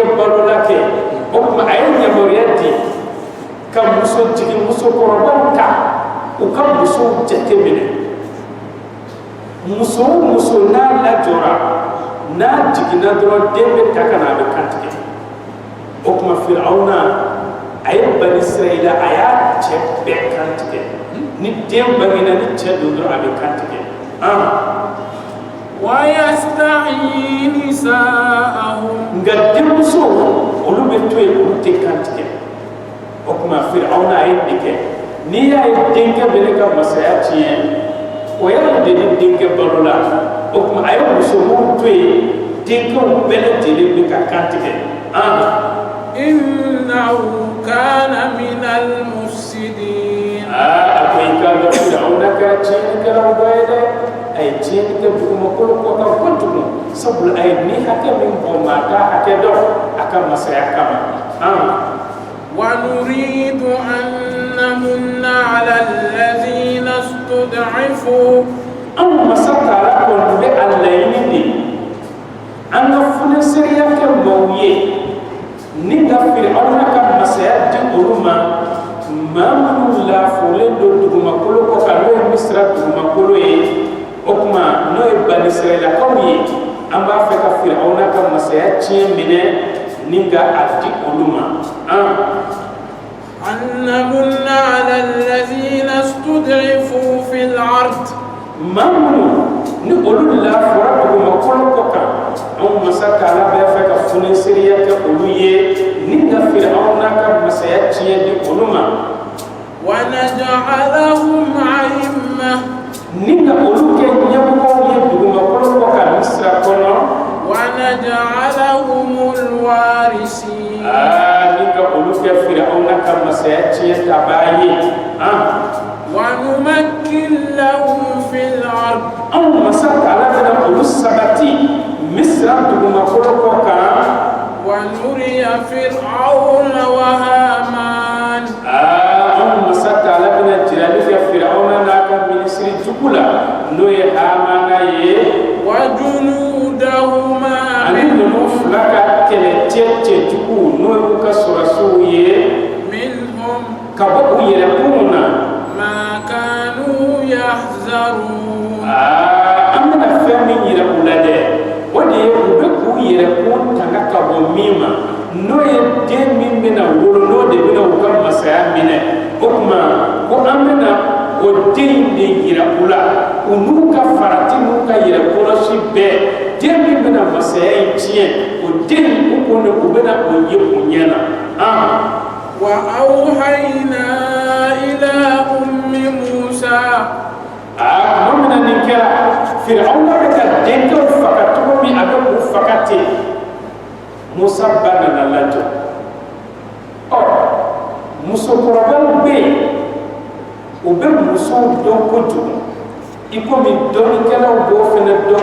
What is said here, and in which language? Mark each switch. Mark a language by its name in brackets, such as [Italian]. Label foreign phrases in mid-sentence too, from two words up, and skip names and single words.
[Bambara] balola kɛ o tuma a ye yamaruya di ka muso jigin musokɔrɔbaw ta u ka musow jateminɛ muso o muso n'a lajɔra n'a jiginna dɔrɔn den bɛ ta ka na a bɛ kantigɛ o tuma Firawuna a ye Bani Israila a y'a cɛ bɛɛ kantigɛ ni den bangena ni cɛ don dɔrɔn a bɛ kantigɛ [Arabic] ويستحيي نساءهم [Bambara] nka denmuso olu bɛ to yen olu tɛ kantigɛ o tuma Firawuna a ye nin kɛ n'i y'a ye denkɛ bɛ ne ka masaya tiɲɛ o y'a de ni denkɛ balola o tuma a ye musomanw to yen denkɛw bɛɛ lajɛlen bɛ ka kantigɛ [Arabic] إنه كان من المفسدين [Bambara] a ko i ka dɔn Firawuna kɛra tiɲɛnikɛlaw dɔ ye dɛ a ye tiɲɛni kɛ dugumakolo kɔ kan kojugu sabula a ye ni hakɛ min bɔ maa t'a hakɛ dɔn a ka masaya kama [Arabic] ونريد أن نمن على الذين استضعفوا [Bambara] anw masa taara kɔni bɛ a laɲini de an ka funeseriya kɛ maaw ye ni ka Firawuna ka masaya di olu ma maa minnu lafolen don dugumakolo kɔ kan n'o ye Misira dugumakolo ye o tuma n'o ye Bani Israilakaw ye an b'a fɛ ka Firawuna ka masaya tiɲɛ minɛ ni ka a di olu ma [Arabic] أن نمن على الذين استضعفوا في الأرض [Bambara] maa minnu ni olu lafora dugumakolo kɔ kan anw masa taala bɛ fɛ ka funeseriya kɛ olu ye ni ka Firawuna ka masaya tiɲɛ di olu ma [Arabic] ونجعلهم أئمة [Bambara] ni ka olu kɛ ɲɛmɔgɔw ye dugumakolo kɔ kan Misira kɔnɔ [Arabic] ونجعلهم الوارثين [Bambara] ni ka olu kɛ Firawuna ka masaya tiɲɛ tabaa ye [Arabic] ونمكن لهم في الأرض [Bambara] anw masa taala bɛna olu sabati Misira dugumakolo kɔ kan [Arabic] ونري فرعون وهامان [Bambara] anw masa taala bɛna jirali kɛ Firawuna n'a ka minisiri jugu la n'o ye Hamana ye [Arabic] وجنودهما [Bambara] ani ninnu fila ka kɛlɛcɛ cɛjugu n'o y'u ka sɔrɔsiw ye [Arabic] منهم [Bambara] ka bɔ u yɛrɛkunw na [Arabic] ما كانوا يحذرون [Bambara] an bɛna fɛn min yira u la dɛ o de ye u bɛ k'u yɛrɛkun tanga ka bɔ min ma n'o ye den min bɛna wolo n'o de bɛna u ka masaya minɛ o tuma ko an bɛna o den in de yira u la u n'u ka farati n'u ka yɛrɛkɔlɔsi bɛɛ den min bɛna masaya in tiɲɛ o den in u kɔni u bɛna o ye u ɲɛna [Arabic] وأوحينا إلى أم موسى [Bambara] tuma min na nin kɛra Firawuna bɛ ka denkɛw faga cogo min a bɛ k'u faga ten Musa ba nana lajɔ musokɔrɔbaw bɛ yen u bɛ musow dɔn kojugu i komi dɔnnikɛlaw b'o fana dɔn